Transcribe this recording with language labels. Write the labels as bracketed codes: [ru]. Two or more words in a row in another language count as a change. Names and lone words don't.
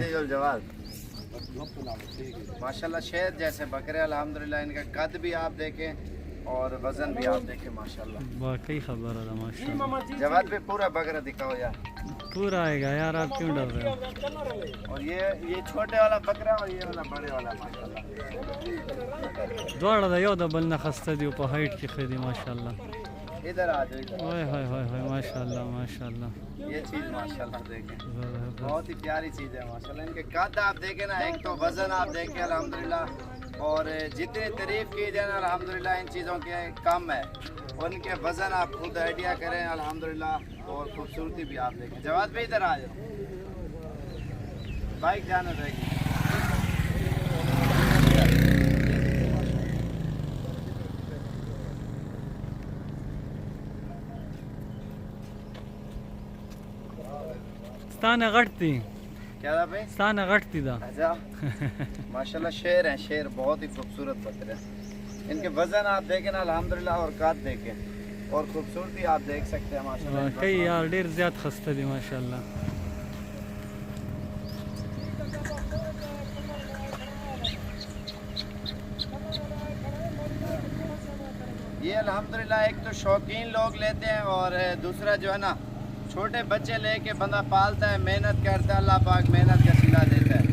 [ur] جواب ماشاءاللہ شیر جیسے بکرے الحمدللہ. ان کا قد بھی آپ دیکھیں اور وزن بھی آپ دیکھیں ماشاءاللہ. واقعی خبر ہے ماشاءاللہ. جواب پہ پورا بکرا دکھاؤ یار. پورا آئے گا یار، آپ کیوں ڈر رہے ہو? اور یہ چھوٹے والا بکرا اور یہ والا بڑے والا ماشاءاللہ. [ps] دوړه د یو د بل نه خسته دی په هایټ کې خېدي माशाल्लाह। [ur] ادھر آ جاؤ ادھر. اوئے ہوئے ہوئے ہوئے ماشاءاللہ ماشاءاللہ. یہ چیز ماشاءاللہ دیکھیں بہت ہی پیاری چیز ہے ماشاءاللہ. ان کے قد آپ دیکھیں نا، ایک تو وزن آپ دیکھیں الحمدللہ، اور جتنی تعریف کی جائے نا الحمدللہ ان چیزوں کے کم ہے. ان کے وزن آپ خود آئیڈیا کریں الحمدللہ، اور خوبصورتی بھی آپ دیکھیں. جواب بھی ادھر آ جاؤ، بائیک جانے دے گی. [ps] ستانه غټتي [ur] کیا تھا بھائی? [ps] ستانه غټتي دا [ur] اچھا ماشاءاللہ شیر ہیں، شیر بہت ہی خوبصورت بکرے ہیں. ان کے وزن آپ دیکھیں نا الحمدللہ، اور قد دیکھیں اور خوبصورتی آپ دیکھ سکتے ہیں ماشاءاللہ. واقعی یار [ps] ډیر زیات خسته دي माशाल्लाह। [ur] یہ الحمدللہ ایک تو شوقین لوگ لیتے ہیں، اور دوسرا جو ہے نا چھوٹے بچے لے کے بندہ پالتا ہے، محنت کرتا ہے، اللہ پاک محنت کا صلہ دیتا ہے.